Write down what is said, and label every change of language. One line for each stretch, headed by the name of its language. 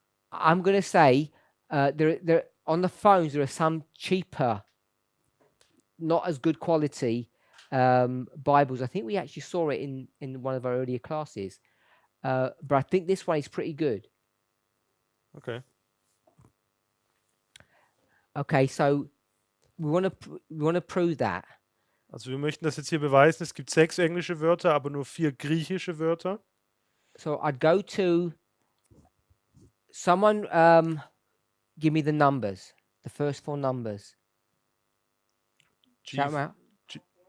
English: I'm going to say there on the phones there are some cheaper, not as good quality Bibles. I think we actually saw it in one of our earlier classes. But I think this one is pretty good. Okay. Okay, so we want to prove that.
German: Also wir möchten das jetzt hier beweisen. Es gibt 6 englische Wörter, aber nur 4 griechische Wörter.
English: So I'd go to someone. Give me the numbers. The first four numbers. G, Shout 'em out. G,